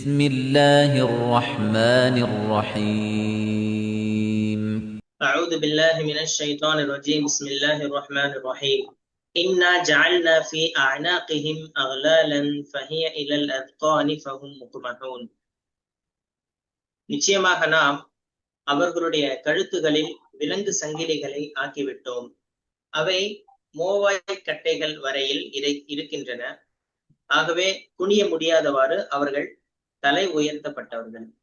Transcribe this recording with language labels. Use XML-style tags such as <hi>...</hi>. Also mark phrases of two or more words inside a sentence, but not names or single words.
<ar>بسم الله الرحمن الرحيم أعوذ بالله من الشيطان الرجيم بسم الله الرحمن الرحيم إنا جعلنا في أعناقهم أغلالا فهي إلى الأذقان فهم مقمحون.</ar> <ta>நிச்சயமாக நாம் அவர்களுடைய கழுத்துகளில் விலங்கு சங்கிலிகளை ஆக்கிவிட்டோம். அவை மோவாய் கட்டைகள் வரையில் இருக்கின்றன. ஆகவே குனிய முடியாதவாறு அவர்கள் தலை உயர்த்தப்பட்டவர்கள்.</ta>